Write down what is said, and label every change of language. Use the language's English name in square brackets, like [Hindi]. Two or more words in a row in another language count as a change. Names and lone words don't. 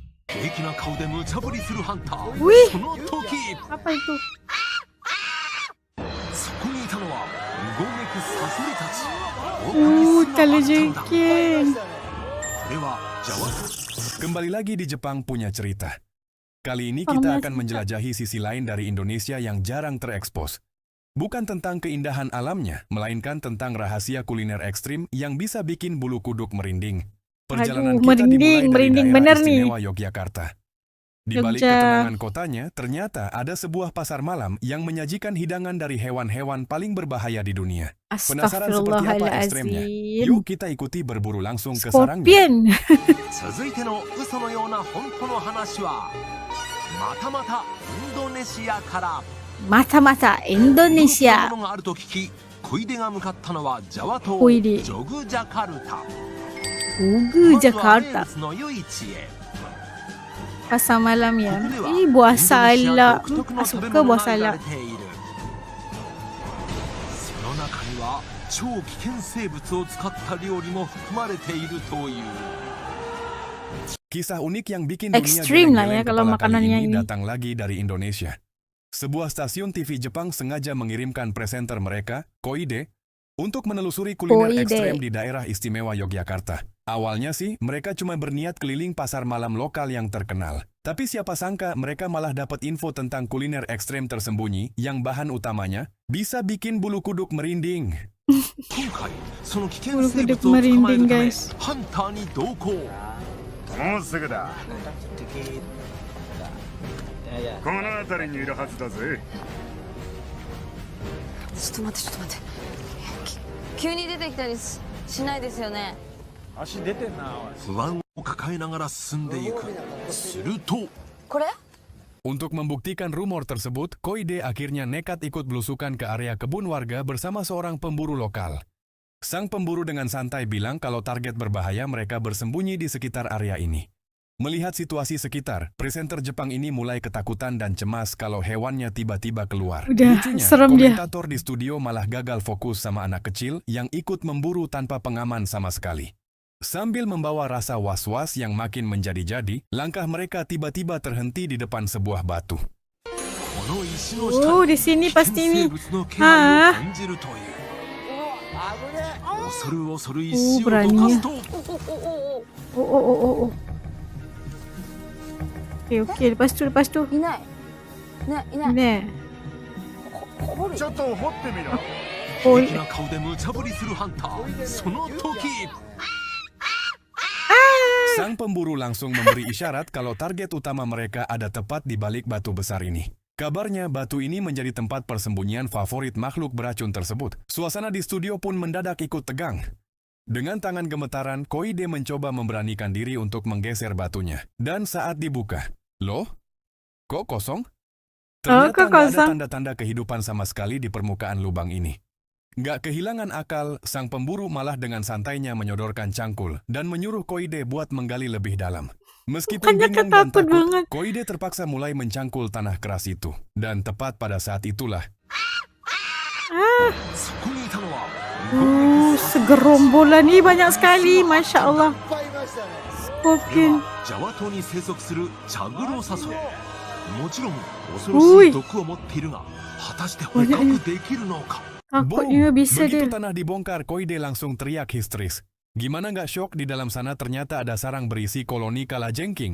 [Japanese] 激な顔で無茶ぶりするハンター。 [Indonesian] Wih. [Japanese] その時 [Indonesian] Apa itu? [Japanese] そこにいたのはうごめくサソリたち。奥に巣があったのだ。 [Indonesian] Kalajengking. [Japanese] これはジャワ [Indonesian] Kembali lagi di Jepang punya cerita. Kali ini kita akan menjelajahi sisi lain dari Indonesia yang jarang terekspos. Bukan tentang keindahan alamnya, melainkan tentang rahasia kuliner ekstrim yang bisa bikin bulu kuduk merinding. Perjalanan Aduh, kita dimulai dari merinding daerah bener nih. istimewa Yogyakarta. Di balik Jogja. ketenangan kotanya, ternyata ada sebuah pasar malam yang menyajikan hidangan dari hewan-hewan paling berbahaya di dunia. Penasaran seperti apa ekstremnya? [Arabic] أستغفر الله العظيم. [Indonesian] Yuk kita ikuti berburu langsung ke sarangnya. [English] Scorpion. [Japanese] 続いての嘘のような本当の話はまたまたインドネシアから。 [Indonesian] Mata-mata [Japanese] 驚きの [Indonesian] Indonesia. [Japanese] ものがあると聞き小出が向かったのはジャワ島小出ジョグジャカルタ。 Ugu まずは名 Jakarta. 物の夜市へ。 [Indonesian] Pasar malam [Japanese] こ [Indonesian] ya. [Japanese] こでは [Indonesian] Ih, [Japanese] イン [Indonesian] buah [Japanese] ドネシア [Indonesian] salak. [Japanese] 独特の食べ [Indonesian] Suka [Japanese] 物 [Indonesian] buah [Japanese] が売られ [Indonesian] salak. [Japanese] ている。その中には超危険生物を使った料理も含まれているという。 [Indonesian] Kisah unik yang bikin dunia Ekstrim lah ya geleng-geleng kalau kepala kali makanannya ini ini. datang lagi dari Indonesia. Sebuah stasiun TV Jepang sengaja mengirimkan presenter mereka, Koide, untuk menelusuri kuliner Koide. ekstrem di daerah istimewa Yogyakarta. Awalnya sih, mereka cuma berniat keliling pasar malam lokal yang terkenal. Tapi siapa sangka mereka malah dapat info tentang kuliner ekstrem tersembunyi yang bahan utamanya bisa bikin bulu kuduk merinding. [Japanese] 今回その危険生物を [Indonesian] Bulu kuduk [Japanese] 捕まえる [Indonesian] merinding, [Japanese] ため [English] guys. [Japanese] ハンターに同行。もうすぐだ。この辺りにいるはずだぜ。ちょっと待って急に出てきたりしないですよね。不安を抱えながら進んでいく。するとこれ [Indonesian] Untuk membuktikan rumor tersebut, Koide akhirnya nekat ikut belusukan ke area kebun warga bersama seorang pemburu lokal. Sang pemburu dengan santai bilang kalau target berbahaya mereka bersembunyi di sekitar area ini. Melihat situasi sekitar, presenter Jepang ini mulai ketakutan dan cemas kalau hewannya tiba-tiba keluar. Udah, Lucunya, serem dia. komentator di studio malah gagal fokus sama anak kecil yang ikut memburu tanpa pengaman sama sekali. Sambil membawa rasa was-was yang makin menjadi-jadi, langkah mereka tiba-tiba terhenti di depan sebuah batu. [Japanese] この石の下 [Indonesian] di sini [Japanese] に危険 [Indonesian] pasti [Japanese] 生 [Indonesian] nih. [Japanese] 物の気配を感じるという。恐る恐る石をどかすと [Indonesian] Oh, oh, oh, oh, oh. Oke, lepas tu. [Japanese] いないいない [Indonesian] Nih. [Japanese] ちょっと掘ってみろ。 Oh, 激な顔で無茶ぶりするハンター。その時 [Indonesian] Sang pemburu langsung memberi isyarat kalau target utama mereka ada tepat di balik batu besar ini. Kabarnya batu ini menjadi tempat persembunyian favorit makhluk beracun tersebut. Suasana di studio pun mendadak ikut tegang. Dengan tangan gemetaran, Koide mencoba memberanikan diri untuk menggeser batunya. Dan saat dibuka, loh? Kok kosong? Ternyata kok nggak ada kosong? tanda-tanda kehidupan sama sekali di permukaan lubang ini. Nggak kehilangan akal, sang pemburu malah dengan santainya menyodorkan cangkul dan menyuruh Koide buat menggali lebih dalam. Meskipun Bukannya bingung dan ketakut takut, banget. Koide terpaksa mulai mencangkul tanah keras itu. Dan tepat pada saat itulah, [Japanese] そこにいたのは動くサソリ [Indonesian] segerombolan ini banyak sekali, [Arabic] ما شاء الله. [Japanese] これ [English] Scorpion. [Japanese] はジャワ島に生息するチャグロサソリ。もちろん恐ろしい毒を持っているが果たして捕獲できるのか。 [Indonesian] Takutnya bisa begitu dia. tanah dibongkar, Koide langsung teriak histeris. Gimana nggak syok di dalam sana ternyata ada sarang berisi koloni kalajengking.